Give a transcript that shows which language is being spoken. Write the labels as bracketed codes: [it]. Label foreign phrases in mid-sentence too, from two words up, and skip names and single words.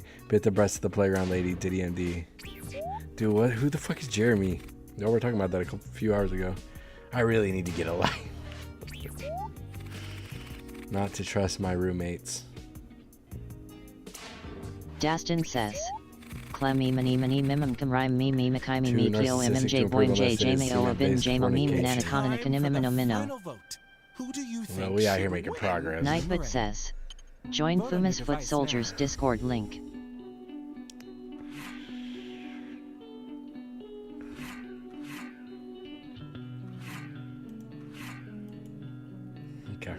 [en] Bit the breast of the playground lady. Diddy MD. Dude, what? Who the fuck is Jeremy? No, we were talking about that a few hours ago. I really need to get a life. Not to trust my roommates. Dastin says, Clemmy mani mani mimum kamrai mi mi makai mi mi kyo mmj boy j j mayo bin j mo mi nanakana kanimimino minno. Well, we out here making progress. Nightbot says, join Fuma's Foot Soldiers Discord link. Okay.